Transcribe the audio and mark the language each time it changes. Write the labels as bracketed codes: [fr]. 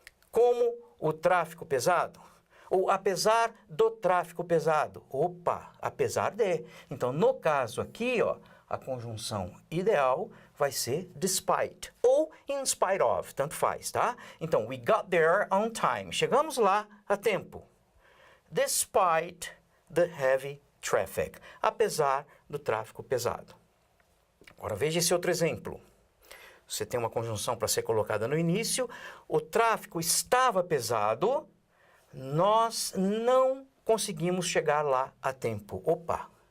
[pt] Como o tráfego pesado? Ou apesar do tráfego pesado. Opa, apesar de. Então, no caso aqui, ó, a conjunção ideal vai ser despite ou in spite of, tanto faz, tá? Então, [en] we got there on time. [pt] Chegamos lá a tempo. [en] Despite the heavy traffic. [pt] Apesar do tráfego pesado. Agora, veja esse outro exemplo. Você tem uma conjunção para ser colocada no início. O tráfego estava pesado. Nós não conseguimos chegar lá a tempo. Opa!